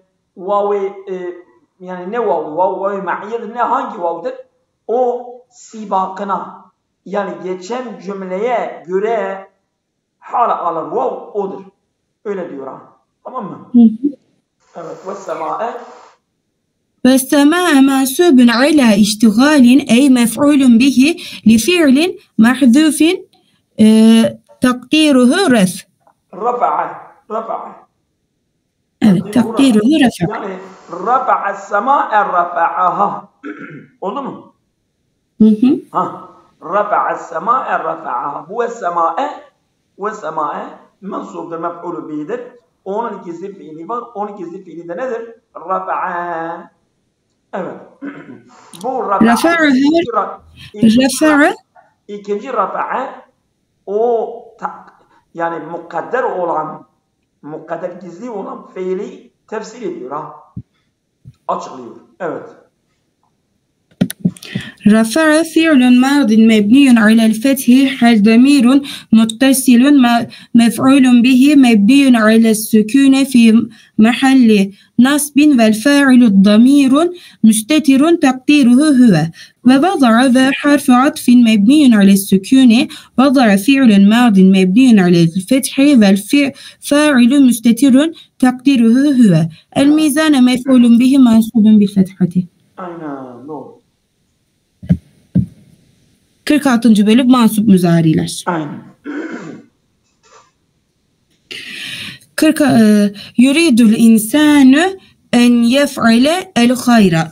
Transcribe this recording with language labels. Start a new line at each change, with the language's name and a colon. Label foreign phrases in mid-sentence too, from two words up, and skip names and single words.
Turkish: Vav yani ne vav? Vav ma'iyyedir. Ne hangi vav'dır? O sibakına, yani geçen cümleye göre Hala alır vav odur. Öyle diyor ha. Tamam mı? Evet.
Arabic: والسماء والسماء منصوب على اشتغال أي مفعول به لفعل محذوف تقديره رفع.
Turkish: rafa'a. Evet,
Arabic: تقديره رفع. Yani رفع السماء رفعها.
Turkish: Oldu mu? Ha.
Arabic: رفع السماء رفعها.
Turkish: Bu
Arabic: والسماء
Turkish: mensubdur, mef'ulü bihidir. Onun gizli fiili var. Onun gizli fiili de nedir? Rafa'a. Evet. Bu rafa'a ikinci rafa'a o yani mukadder gizli olan fiili tefsir ediyor ha. Açıklıyor. Evet.
Arabic: رفع فعل ماض مبني على الفتح حال ضمير متصل مفعول به مبني على السكون في محل نصب والفاعل الضمير مستتر تقديره هو ووضع ذا حرف عطف مبني على السكون وضع فعل ماض مبني على الفتح والفاعل مستتر تقديره هو الميزان مفعول به منصوب بالفتحة.
Turkish: Aynen doğru. 46. bölüm mansup müzariler. Aynen.
Arabic: 40 يريد الإنسان أن يفعل الخير.